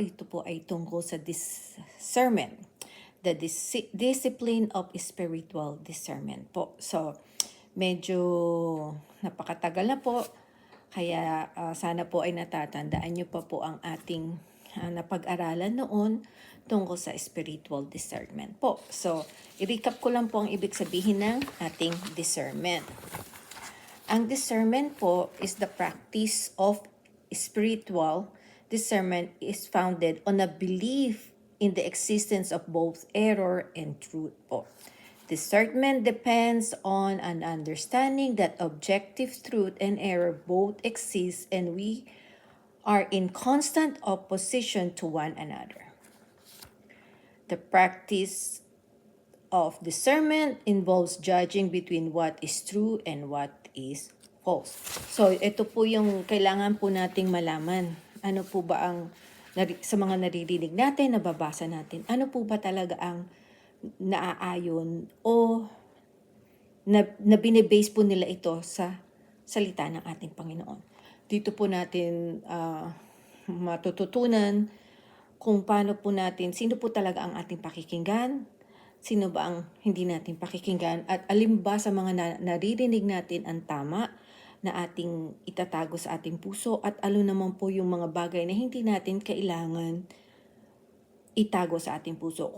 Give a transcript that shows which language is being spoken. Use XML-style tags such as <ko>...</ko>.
<tl>Ito po ay tungkol sa discernment,</tl> <en>the discipline of spiritual discernment</en> <tl>po. So, medyo napakatagal na po, kaya sana po ay natatandaan nyo pa po ang ating napag-aralan noon tungkol sa spiritual discernment po. So, i-recap ko lang po ang ibig sabihin ng ating discernment. Ang discernment po</tl> <en>is the practice of spiritual discernment is founded on a belief in the existence of both error and truth po. Discernment depends on an understanding that objective truth and error both exist and we are in constant opposition to one another. The practice of discernment involves judging between what is true and what is false.</en> <tl>So, ito po yung kailangan po nating malaman. Ano po ba ang, sa mga naririnig natin, nababasa natin, ano po ba talaga ang naaayon o na binibase po nila ito sa salita ng ating Panginoon. Dito po natin matututunan kung paano po natin, sino po talaga ang ating pakikinggan, sino ba ang hindi natin pakikinggan, at alin ba sa mga naririnig natin ang tama na ating itatago sa ating puso, at alin naman po yung mga bagay na hindi natin kailangan itago sa ating puso.</tl>